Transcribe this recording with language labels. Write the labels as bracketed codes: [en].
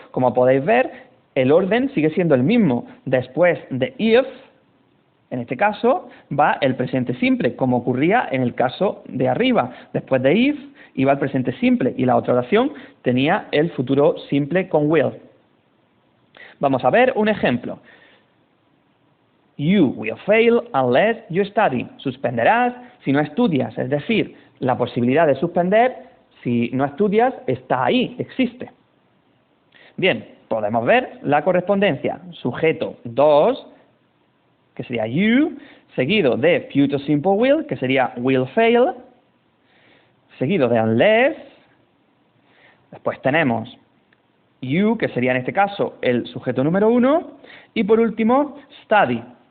[es] Como podéis ver, el orden sigue siendo el mismo. Después de if, en este caso, va el presente simple, como ocurría en el caso de arriba. Después de if, iba el presente simple y la otra oración tenía el futuro simple con will. Vamos a ver un ejemplo. [en] You will fail unless you study. [es] Suspenderás si no estudias, es decir, la posibilidad de suspender, si no estudias, está ahí, existe. Bien, podemos ver la correspondencia. Sujeto 2, que sería you, seguido de future simple will, que sería will fail, seguido de unless, después tenemos you, que sería en este caso el sujeto número 1, y por último, study.